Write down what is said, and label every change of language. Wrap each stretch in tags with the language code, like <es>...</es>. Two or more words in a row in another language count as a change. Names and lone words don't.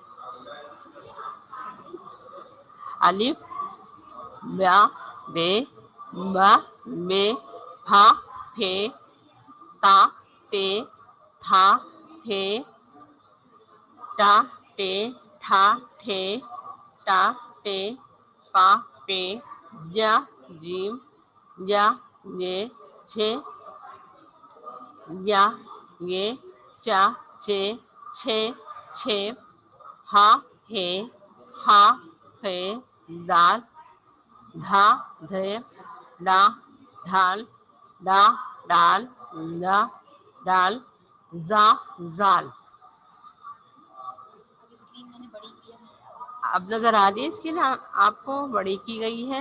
<ur>الف با بے با بے بھا پھے تا تے تھا تھے ٹا ٹے ٹھا ٹھے ٹا ٹے پا پے یا جیم یا یہ چھے یا یہ چا چے چھے چھے ہا ہے خا ہے دال دھا دھے ڈا ڈھال ڈا ڈال ڈا ڈال زا زال۔ اب نظر آ رہی ہے اس کی نا آپ کو، بڑی کی گئی ہے؟</ur>